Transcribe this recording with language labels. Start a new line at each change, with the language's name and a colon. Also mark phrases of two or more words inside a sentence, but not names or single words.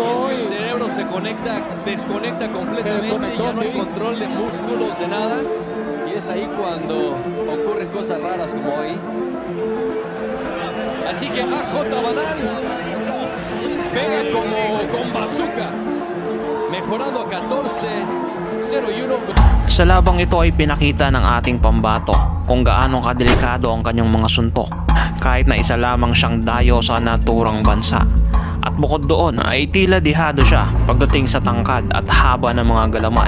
Spanish: Es que el cerebro se desconecta completamente, ya no hay control de músculos, de nada, y es ahí cuando ocurren cosas raras como ahí. Así que AJ Banal pega como con bazooka, mejorando a 14-0-1.
Filipino: Sa labang ito ay pinakita ng ating pambato kung gaano kadelikado ang kanyang mga suntok kahit na isa lamang siyang dayo sa naturang bansa. At bukod doon ay tila dihado siya pagdating sa tangkad at haba ng mga galamay.